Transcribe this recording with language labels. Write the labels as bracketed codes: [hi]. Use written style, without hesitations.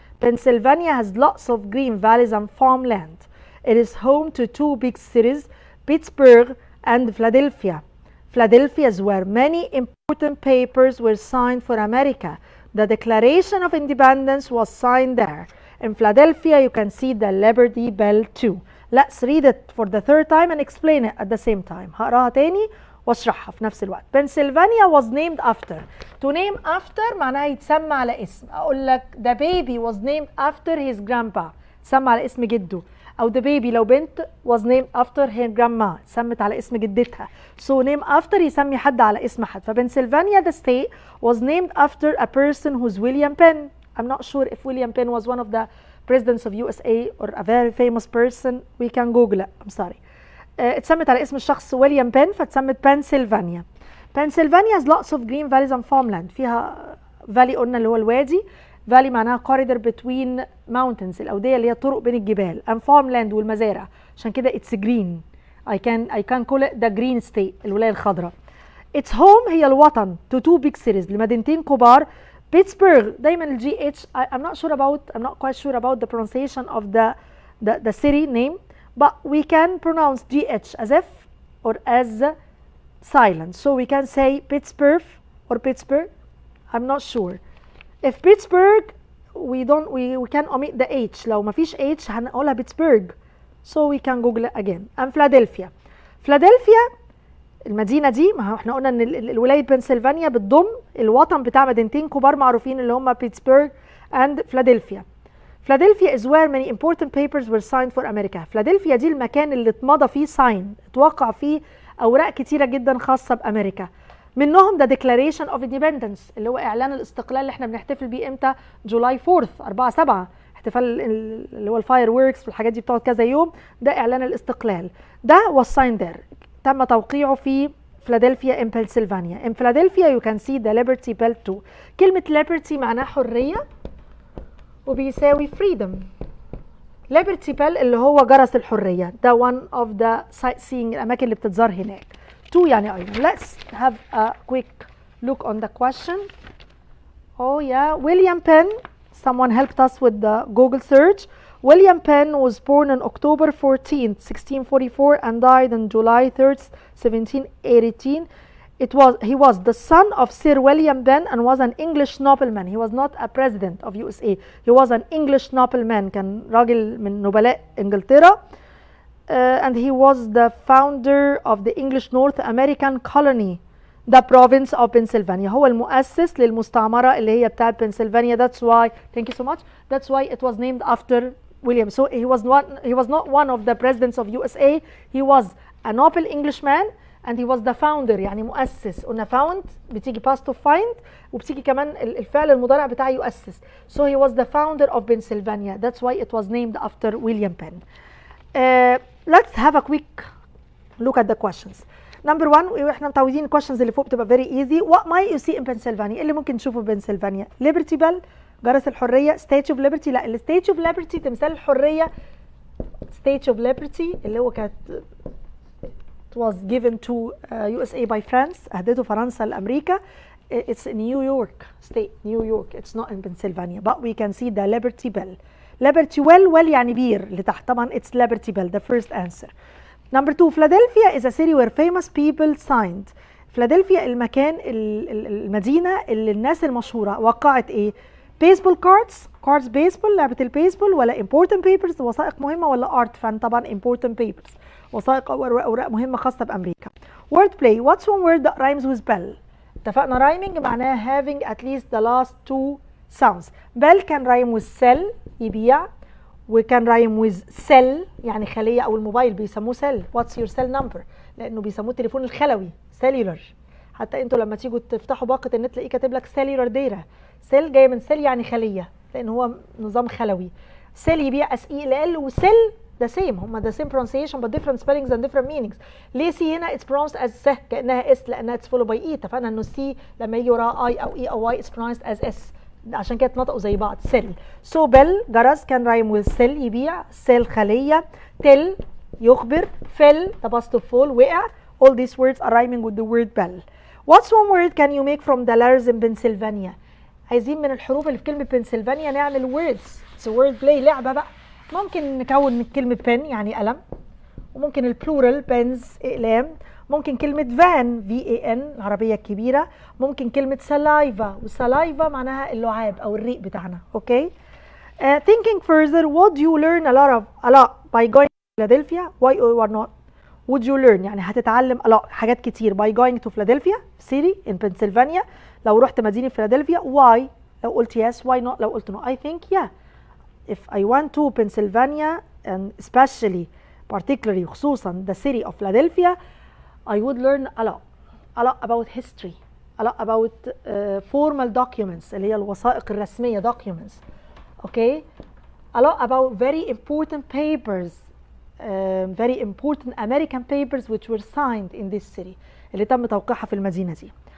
[en] Pennsylvania has lots of green valleys and farmland. It is home to 2 big cities, Pittsburgh and Philadelphia. Philadelphia is where many important papers were signed for America. The Declaration of Independence was signed there. In Philadelphia, you can see the Liberty Bell too. Let's read it for the 3rd time and explain it at the same time. [ar] هقراها تاني واشرحها في نفس الوقت. [en] Pennsylvania was named after. To name after [ar] معناها يتسمى على اسم. اقول لك [en] the baby was named after his grandpa. [ar] تسمى على اسم جده. او [en] the baby [ar] لو بنت [en] was named after her grandma. [ar] سمت على اسم جدتها. [en] So name after [ar] يسمي حد على اسم حد. فبنسلفانيا [en] the state was named after a person who's William Penn. I'm not sure if William Penn was one of the presidents of USA or a very famous person. We can Google it. I'm sorry. [ar] اتسمت على اسم الشخص ويليام بن فاتسمت بنسلفانيا. [en] Pennsylvania has lots of green valleys and farmland. [ar] فيها فالي قلنا اللي هو الوادي. فالي معناها [en] corridor between mountains [ar] الأودية اللي هي طرق بين الجبال. [en] and farmland [ar] والمزارع. عشان كده [en] it's green. I can call it the green state [ar] الولاية الخضراء. [en] Its home [ar] هي الوطن [en] to 2 big cities [ar] لمدينتين كبار [en] Pittsburgh [ar] دايما ال [en] GH I'm not quite sure about the pronunciation of the city name, but we can pronounce GH as F or as silent. So we can say Pittsburgh or Pittsburgh. I'm not sure. If Pittsburgh we can omit the H. [ar] لو ما فيش H هنقولها Pittsburgh. [en] So we can Google it again. And Philadelphia. [ar] Philadelphia المدينة دي، ما احنا قلنا ان الولاية بنسلفانيا بتضم الوطن بتاع مدينتين كبار معروفين اللي هم بيتسبرغ and فيلادلفيا. [en] Philadelphia is where many important papers were signed for America. [ar] فيلادلفيا دي المكان اللي اتمضى فيه اتوقع فيه اوراق كتيرة جدا خاصة بامريكا. منهم [en] the Declaration of Independence [ar] اللي هو اعلان الاستقلال اللي احنا بنحتفل بيه امتى؟ جولاي 4 4/7، احتفال اللي هو الفاير ووركس والحاجات دي بتقعد كذا يوم، ده اعلان الاستقلال. ده [en] was signed there، [ar] تم توقيعه في فيلادلفيا [en] in Pennsylvania. In Philadelphia you can see the Liberty Bell too. [ar] كلمة Liberty معناها حرية وبيساوي freedom. Liberty Bell اللي هو جرس الحرية، ده [en] one of the sightseeing [ar] الأماكن اللي بتتزار هناك. [en] Two [ar] يعني أيضا. [en] Let's have a quick look on the question. Oh yeah, William Penn. Someone helped us with the Google search. William Penn was born on October 14th, 1644 and died on July 3rd, 1718. He was the son of Sir William Penn and was an English nobleman. He was not a president of USA. He was an English nobleman. [ar] كان راجل من نبلاء إنجلترا. [en] And he was the founder of the English North American colony, the province of Pennsylvania. [ar] هو المؤسس للمستعمرة اللي هي بتاعت Pennsylvania. [en] That's why, thank you so much. That's why it was named after William. So he was not one of the presidents of USA. He was a noble Englishman and he was the founder. [ar] يعني مؤسس. قلنا [en] found [ar] بتيجي past of find وبتيجي كمان الفعل المضارع بتاعه يؤسس. [en] So he was the founder of Pennsylvania. That's why it was named after William Penn. Let's have a quick look at the questions. Number one، [ar] واحنا متعودين الكويشنز اللي فوق بتبقى [en] very easy. What might you see in Pennsylvania؟ [ar] اللي ممكن تشوفه في بنسلفانيا؟ [en] Liberty Bell، [ar] جرس الحرية. [en] Statue of Liberty، لا ال Statue of Liberty [ar] تمثال الحرية. [en] Statue of Liberty [ar] اللي هو كانت [en] it was given to USA by France، [ar] أهدته فرنسا لأمريكا. [en] It's in New York state, New York. It's not in Pennsylvania, but we can see the Liberty Bell. Liberty well [ar] يعني بير اللي تحت طبعا [en] it's Liberty Bell, the first answer. Number two, Philadelphia is a city where famous people signed. [ar] فيلادلفيا المكان المدينة اللي الناس المشهورة وقعت ايه؟ بيسبول cards بيسبول، لعبة البيسبول، ولا [en] important papers [ar] وثائق مهمة، ولا art fan طبعا important papers وثائق أو أوراق مهمة خاصة بأمريكا. [en] word play, what's one word that rhymes with bell؟ [ar] اتفقنا [en] rhyming معناها having at least the last two sounds. bell can rhyme with sell [ar] يبيع، وكان رايم [en] with cell [ar] يعني خلية أو الموبايل بيسموه cell. [en] what's your cell number؟ [ar] لأنه بيسموه التليفون الخلوي cellular. حتى انتوا لما تيجوا تفتحوا باقة النت تلاقيه كاتب لك [en] cellular data. [ar] cell جاي من cell يعني خلية، لأن هو نظام خلوي. [en] cell [ar] يبيع [en] SELL [ar] و [en] cell the same، [ar] هما [en] the same pronunciation but different spellings and different meanings. [ar] ليه سي هنا [en] it's pronounced as [ar] س كأنها اس لأنها [en] it's followed by E. [ar] اتفقنا إنه سي لما يجي وراها I أو E أو Y [en] it's pronounced as S، [ar] عشان كده اتنطقوا زي بعض سيل. سو بيل جرس كان رايم وذ سيل يبيع، سيل خلية، تل يخبر، فيل [en] the past of fall [ar] وقع. [en] all these words are rhyming with the word bell. what's one word can you make from the letters in Pennsylvania؟ [ar] عايزين من الحروف اللي في كلمة بنسلفانيا نعمل [en] words. it's a word play، [ar] لعبة بقى. ممكن نكون من كلمة pen يعني قلم، وممكن البلورال بنز اقلام، ممكن كلمة فان VAN العربية الكبيرة، ممكن كلمة سلايفا، وسلايفا معناها اللعاب أو الريق بتاعنا. [en] Okay. Thinking further, would you learn a lot by going to Philadelphia? Why or not? Would you learn [ar] يعني هتتعلم [en] a lot [ar] حاجات كتير [en] by going to Philadelphia city in Pennsylvania. [ar] لو رحت مدينة فيلادلفيا. [en] Why؟ [ar] لو قلت [en] yes. Why not؟ لو قلت no. I think yeah. If I went to Pennsylvania and especially particularly [ar] خصوصا [en] the city of Philadelphia, I would learn a lot about history, a lot about formal documents [ar] اللي هي الوثائق الرسمية [en] documents, okay, a lot about very important papers, very important American papers which were signed in this city [ar] اللي تم توقيعها في المدينة دي.